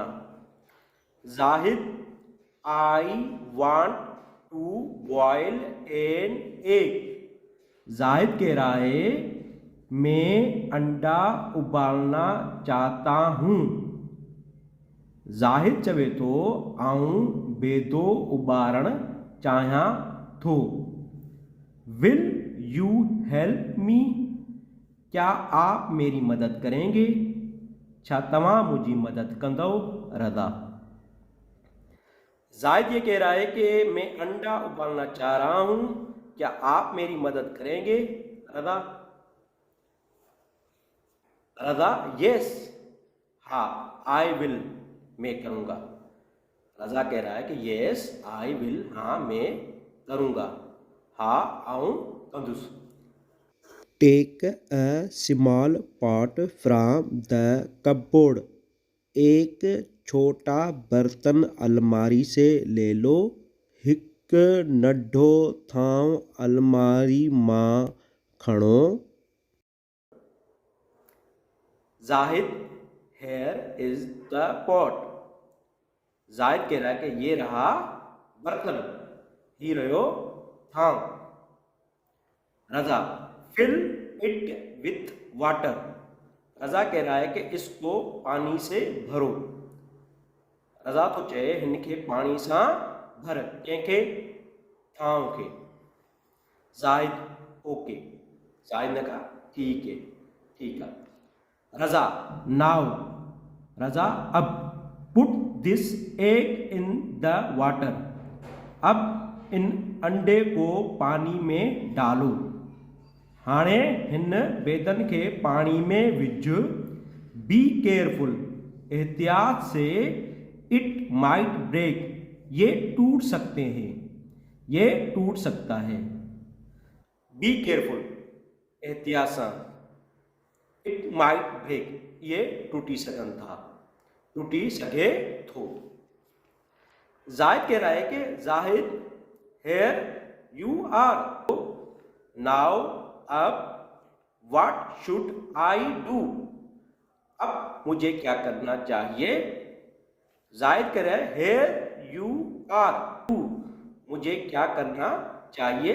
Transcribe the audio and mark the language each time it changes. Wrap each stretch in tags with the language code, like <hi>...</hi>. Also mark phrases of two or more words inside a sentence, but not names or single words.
<hi>जाहिद</hi> <en>I want to boil an egg,</en> <hi>जाहिद कह रहा है मैं अंडा उबालना चाहता हूँ।</hi> <sd>जाहिद चवे तो आऊं बेदो उबारण चाहियां थो।</sd> <en>will you help me,</en> <hi>क्या आप मेरी मदद करेंगे?</hi> <sd>छा तव्हां मुझी मदद कंदो? रज़ा।</sd> <hi>जाहिद ये कह रहा है कि मैं अंडा उबालना चाह रहा हूं, क्या आप मेरी मदद करेंगे? रज़ा। रज़ा यस, हाँ</hi> <en>I will,</en> <hi>मैं करूँगा। रज़ा कह रहा है कि</hi> <en>yes I will,</en> <hi>हाँ मैं करूँगा,</hi> <sd>हाँ आऊँ कंदुस।</sd> <en>take a small pot from the cupboard,</en> <hi>एक छोटा बर्तन अलमारी से ले लो।</hi> <sd>हिक नढो थांव अलमारी मां खणो।</sd> <hi>जाहिद</hi> <en>here is the pot,</en> <hi>जाहिद कह रहा है कि ये रहा बर्तन,</hi> <sd>ही रहो थांव।</sd> <hi>रज़ा</hi> <en>fill it with water,</en> <hi>रज़ा कह रहा है कि इसको पानी से भरो।</hi> <sd>रज़ा तो चए हिनखे पानी सां भर, कंहिंखे? थांव खे।</sd> <hi>जाहिद ओके, जाहिद ने कहा ठीक है, ठीक है। रज़ा नाउ, रज़ा अब,</hi> <en>put this egg in the water,</en> <hi>अब इन अंडे को पानी में डालो।</hi> <sd>हाणे हिन बेदन के पानी में विझ।</sd> <en>be careful,</en> <hi>एहतियात से।</hi> <en>it might break,</en> <hi>ये टूट सकते हैं, ये टूट सकता है।</hi> <en>be careful,</en> <sd>एहतियात सां।</sd> <en>it might break,</en> <sd>ये टूटी सघन था, टूटी सघे थो।</sd> <hi>जाहिद कह रहा है कि जाहिद</hi> <en>here you are,</en> <hi>नाउ अब</hi> <en>what should I do,</en> <hi>अब मुझे क्या करना चाहिए। जाहिद कह रहा है</hi> <en>here you are,</en> <hi>मुझे क्या करना चाहिए।</hi>